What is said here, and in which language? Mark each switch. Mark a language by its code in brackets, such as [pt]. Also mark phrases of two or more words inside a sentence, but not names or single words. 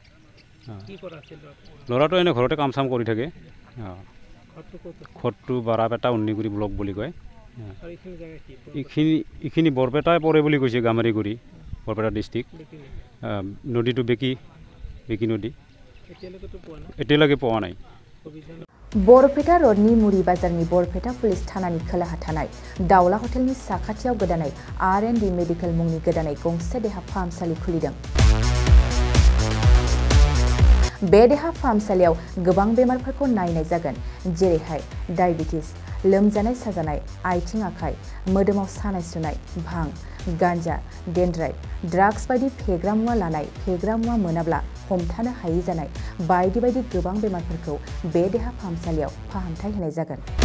[as] ল'ৰাটো এনে ঘৰতে কাম চাম কৰি থাকে ঘৰটো বাৰাপেটা উন্নিগুৰি ব্লক বুলি কয় এইখিনি বৰপেটাই পৰে বুলি কৈছে গামাৰিগুৰি বৰপেটা ডিষ্ট্ৰিক্ট নদীটো বেকি নদী এতিয়ালৈকে পোৱা নাই [brx] बरपेटा रोडनि मुरी बाजारनि बरपेटा पुलिस थानानि खोलाहा थानाय दाउला हटेलनि साखाथियाव गोदानै R&D मेडिकेल मुंनि गोदानै गंसे देहा फाहामसालि खुलिदों बे देहा फाहामसालियाव गोबां बेमारफोरखौ नायनाय जागोन जेरैहाय डायबिटिस लोमजानाय साजानाय आथिं आखाइ मोदोमाव सानाय सुनाय भां गांजा डेन्ड्राइट ड्राग्स बायदि फेग्रा मुवा लानाय फेग्रा मुवा मोनाब्ला हमथानो हायै जानाय बायदि बायदि गोबां बेमारफोरखौ बे देहा फाहामसालियाव फाहामथाय होनाय जागोन